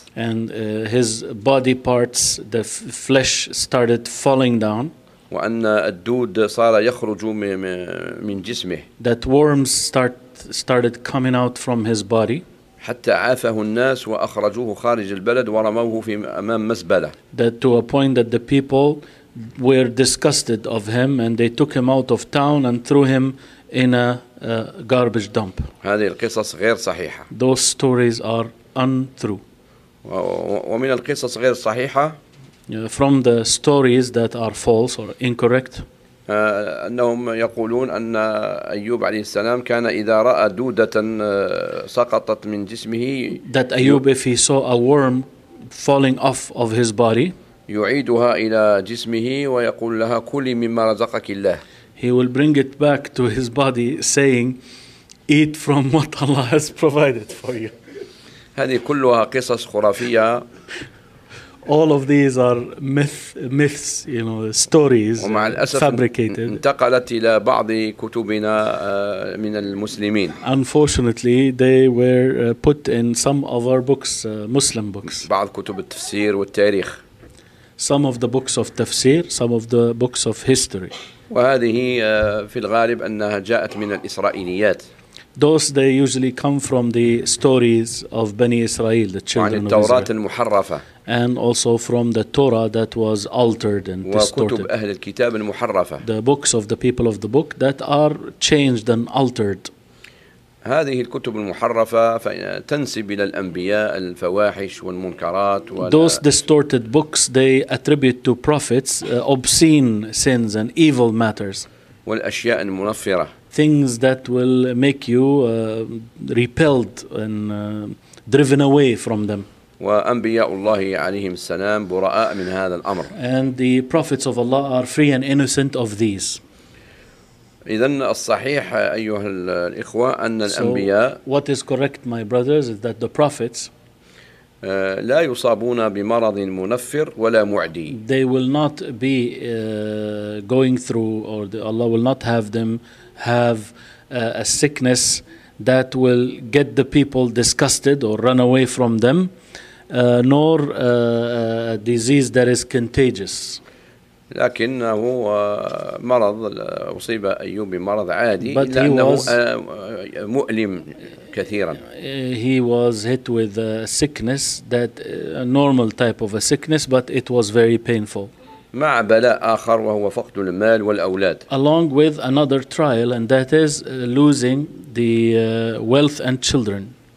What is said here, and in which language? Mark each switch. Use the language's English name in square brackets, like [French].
[English] And his body parts, the flesh started falling down. [Arabic] وأن الدود صار يخرج من جسمه. [English] That worms started coming out from his body. [Arabic] حتى عافه الناس وأخرجوه خارج البلد ورموه في أمام مزبلة. [English] That to a point that the people were disgusted of him and they took him out of town and threw him in a garbage dump. [Arabic] هذه القصص غير صحيحة. [English] Those stories are untrue. [Arabic] ومن القصص غير صحيحة [English] from the stories that are false or incorrect [Arabic] أنهم يقولون أن أيوب عليه السلام كان إذا رأى دودة سقطت من جسمه [English] that Ayyub if he saw a worm falling off of his body [Arabic] يعيدها إلى جسمه ويقول لها كلي مما رزقك الله. [English] He will bring it back to his body saying, eat from what Allah has provided for you. [Arabic] هذه كلها قصص خرافية. [English] All of these are myths, you know, stories fabricated. [Arabic] انتقلت إلى بعض كتبنا من المسلمين. [English] Unfortunately, they were put in some of our books, Muslim books. [Arabic] بعض كتب التفسير والتاريخ. [English] Some of the books of tafsir, some of the books of history. [Arabic] وهذه في الغالب أنها جاءت من الإسرائيليات. [English] Those they usually come from the stories of Bani Israel, the children of Israel. [Arabic] عن التورات المحرفة. [English] And also from the Torah that was altered and distorted. [Arabic] وكتب أهل الكتاب المحرفة. [English] The books of the people of the book that are changed and altered. [Arabic] هذه الكتب المحرفة تنسب إلى الأنبياء الفواحش والمنكرات. [English] Those distorted books they attribute to prophets obscene sins and evil matters. [Arabic] والأشياء المنفرة. [English] Things that will make you repelled and driven away from them. [Arabic] وأنبياء الله عليهم السلام براء من هذا الأمر. [English] And the prophets of Allah are free and innocent of these. [Arabic] إذن الصحيح أيها الإخوة أن الأنبياء. [English] So what is correct, my brothers, is that the prophets [Arabic] لا يصابون بمرض منفر ولا معدي. [English] They will not be going through, or Allah will not have them have a sickness that will get the people disgusted or run away from them, nor a disease that is contagious. [Arabic] لكنه مرض أصيب أيوب بمرض عادي لأنه مؤلم كثيرا. [English] He was hit with a sickness that a normal type of a sickness, but it was very painful. [Arabic] مع بلاء آخر وهو فقد المال والأولاد. [English] Along with another trial, and that is losing the wealth and children.